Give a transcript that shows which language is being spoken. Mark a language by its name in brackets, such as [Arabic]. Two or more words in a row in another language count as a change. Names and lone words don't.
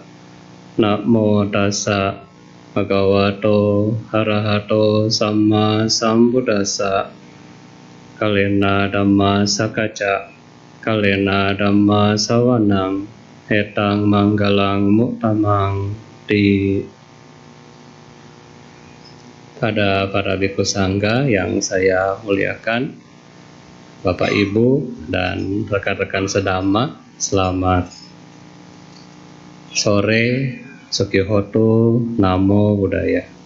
[Pali] Namo tassa bhagavato arahato samma sambuddhassa. Kalena dhamma sakacca, kalena dhamma sawanang, etang manggalang muktamang di. [Indonesian] Pada para bhikkhu sangga yang saya muliakan, Bapak Ibu dan rekan-rekan sedhamma, selamat sore, [Pali] Sukihoto, Namo Buddhaya.